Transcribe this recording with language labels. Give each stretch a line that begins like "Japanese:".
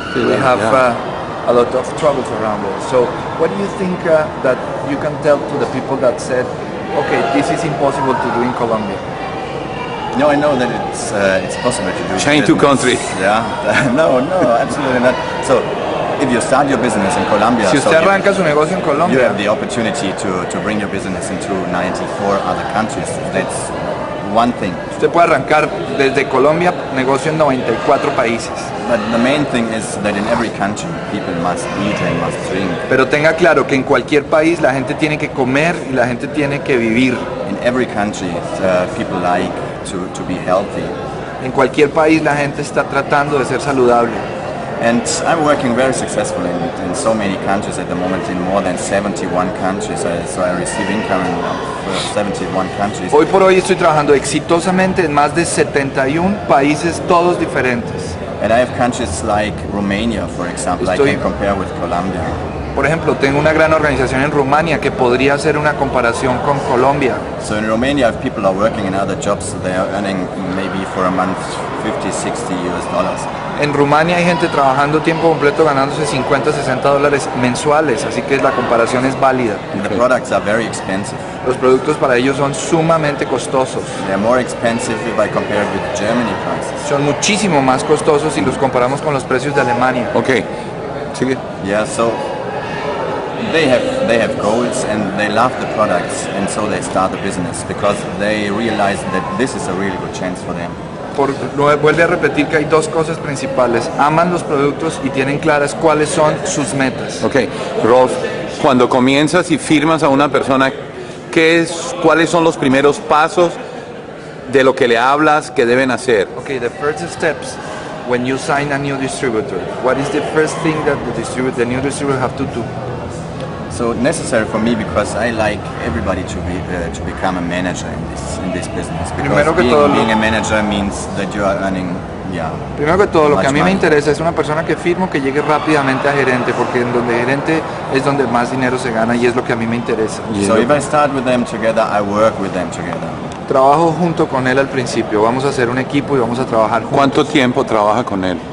English: We have a lot of troubles around it. So what do you think that you can tell to the people that said, okay, this is impossible to do in Colombia? No, I know that it's possible to do. Chain to country. Yeah, no, absolutely not. So if you start your business in Colombia,
Spanish: si usted arranca su negocio en Colombia,
English: you have the opportunity to bring your business into 94 other countries. That's one thing.
Spanish: Usted puede arrancar desde Colombia negocio en 94 países.
English: But the main thing is that in every country people must eat and must drink.
Spanish: Pero tenga claro que en cualquier país la gente tiene que comer y la gente tiene que vivir.
English: In every country, people like to be healthy.
Spanish: En cualquier país la gente está tratando de ser saludable.
English: And I'm working very successfully in so many countries at the moment, in more than 71 countries. So I receive income in 71 countries.
Spanish: Hoy por hoy estoy trabajando exitosamente en más de 71 países, todos diferentes.
English: And I have countries like Romania, for example, I can compare with Colombia.
Spanish: Por ejemplo, tengo una gran organización en Rumania que podría hacer una comparación con Colombia.
English: So in Romania, if people are working in other jobs, they are earning maybe for a month $50-60 US.
Spanish: En Rumania hay gente trabajando tiempo completo ganándose $50-60 mensuales, así que la comparación es válida.
English: And the products are very expensive.
Spanish: Los productos para ellos son sumamente costosos.
English: They are more expensive if I compare it with Germany prices.
Spanish: Son muchísimo más costosos si los comparamos con los precios de Alemania. Okay, sigue.
English: Yeah, so they have goals and they love the products, and so they start the business because they realize that this is a really good chance for them.
Spanish: Vuelve a repetir que hay dos cosas principales. Aman los productos y tienen claras cuáles son sus metas. Okay, Rolf, cuando comienzas y firmas a una persona, ¿cuáles son los primeros pasos de lo que le hablas que deben hacer?
English: Okay, the first steps when you sign a new distributor. What is the first thing that the new distributor have to do? So necessary for me because I like everybody to become a manager in this business. Because being a manager means that you are earning.
Spanish: Primero que todo, lo que a mí me interesa es una persona que firmo que llegue rápidamente a gerente, porque en donde gerente es donde más dinero se gana y es lo que a mí me interesa.
English: So if I start with them together, I work with them together.
Spanish: Trabajo junto con él al principio. Vamos a hacer un equipo y vamos a trabajar juntos. ¿Cuánto tiempo trabaja con él?